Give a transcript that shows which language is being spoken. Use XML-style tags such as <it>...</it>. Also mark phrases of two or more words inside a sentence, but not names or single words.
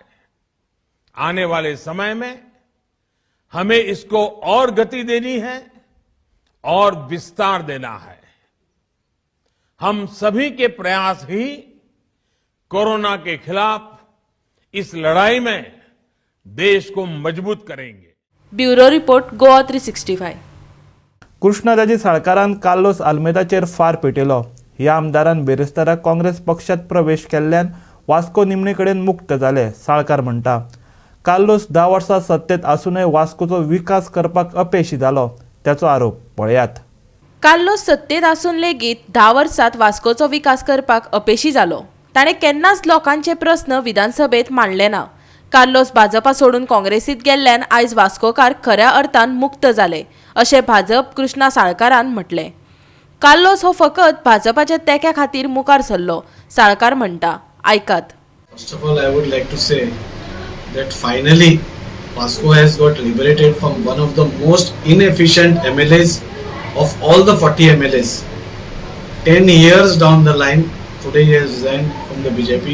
<hi>आने वाले समय में हमें इसको और गति देनी है और विस्तार देना है. हम सभी के प्रयास ही कोरोना के खिलाफ इस लड़ाई में देश को मजबूत करेंगे. ब्युरो रिपोर्ट गोवा 365.</hi> <kok>कृष्णादाजी साळकारान कार्लोस आल्मेदाचेर फार पेटयलो. ह्या आमदारान बेरेस्ताराक काँग्रेस पक्षात प्रवेश केल्ल्यान वास्को निमणे कडेन मुक्त जाले, साळकार म्हणटा. कार्लोस 10 वर्सां सत्तेत आसूनय वास्कोचो विकास करपाक अपेशी जालो, त्याचो आरोप. पळयात. कार्लोस सत्तेत आसून लेगीत 10 वर्सांत वास्कोचो विकास करपाक अपेशी जालो. ताणें केन्नाच लोकांचे प्रस्न विधानसभेत मांडले ना. कार्लोस भाजपा सोडून काँग्रेसीत गेल्ल्यान आयज वास्कोकार खऱ्या अर्थान मुक्त जाले, अशें भाजप कृष्णा साळकारान म्हटलें. कार्लोस हो फकत भाजपाच्या तेक्या खातीर मुखार सरलो, साळकार म्हणटा. आयकात.</kok> <en>First of all, I would like to say that finally Vasco has got liberated from one of the most inefficient MLAs of all the 40 MLAs. 10 years down the line, today he has resigned from the BJP.</en>